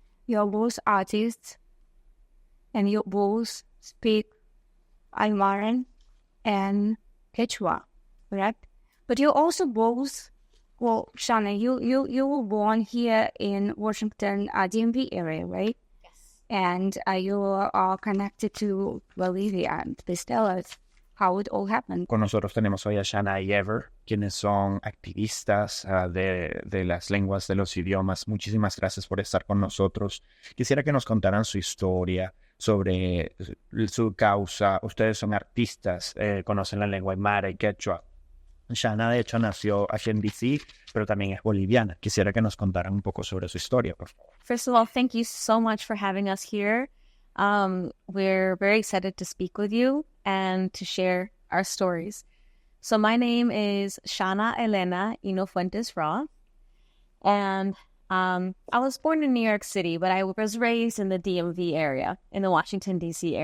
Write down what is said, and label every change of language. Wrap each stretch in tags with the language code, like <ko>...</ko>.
<en>You're both artists, and you both speak Aymara and Quechua, correct? But you're also both, well, Shana, you were born here in Washington, DMV area, right? Yes. And you are connected to Bolivia. Please tell us how it all happened.</en> <es>Con nosotros tenemos hoy a Shana y Eber, quienes son activistas de las lenguas, de los idiomas. Muchísimas gracias por estar con nosotros. Quisiera que nos contaran su historia, sobre su causa. Ustedes son artistas, conocen la lengua aymara y quechua. Shana, de hecho, nació aquí en DC, pero también es boliviana. Quisiera que nos contaran un poco sobre su historia, por favor.</es> <en>First of all, thank you so much for having us here. We're very excited to speak with you and to share our stories. So my name is Shana Inofuentes Ra, and I was born in New York City, but I was raised in the DMV area, in the Washington, D.C.</en>